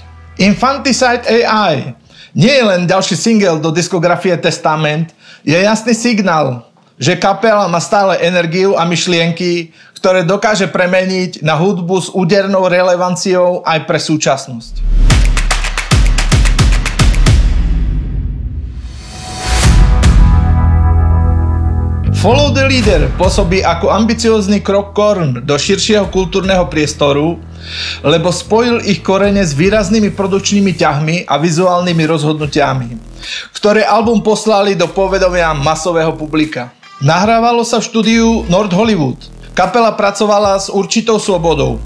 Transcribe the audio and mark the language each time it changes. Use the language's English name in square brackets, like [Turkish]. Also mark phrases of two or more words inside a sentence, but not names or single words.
[Slovak] Infanticide AI nie je len ďalší single do diskografie Testament, je jasný signál, že kapela má stále energiu a myšlienky, ktoré dokáže premeniť na hudbu s údernou relevanciou aj pre súčasnosť. Follow the Leader pôsobí ako ambiciózny krok Korn do širšieho kultúrneho priestoru, lebo spojil ich korene s výraznými produkčnými ťahmi a vizuálnymi rozhodnutiami, ktoré album poslali do povedomia masového publika. Nahrávalo sa v štúdiu North Hollywood. Kapela pracovala s určitou slobodou.